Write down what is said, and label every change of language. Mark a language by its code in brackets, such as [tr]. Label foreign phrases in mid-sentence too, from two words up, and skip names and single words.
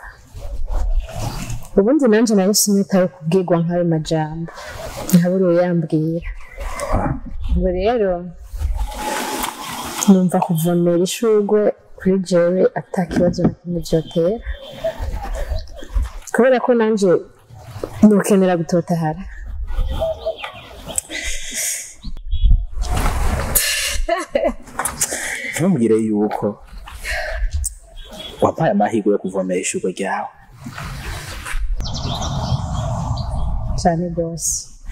[rn] Ubundi nanje nari sinitaye kubwirwa nk'ayo majambo ntaburiwe yambwira. Ngo rero numva kuvomera ishugwe kuri jewe atakibazo na kimwe vyotera kubera ko nanje nukenera gutotahara. Ntumbwire yuko wampaye amahirwe yo kuvomera ishugwe ryawe. Cyane rwose.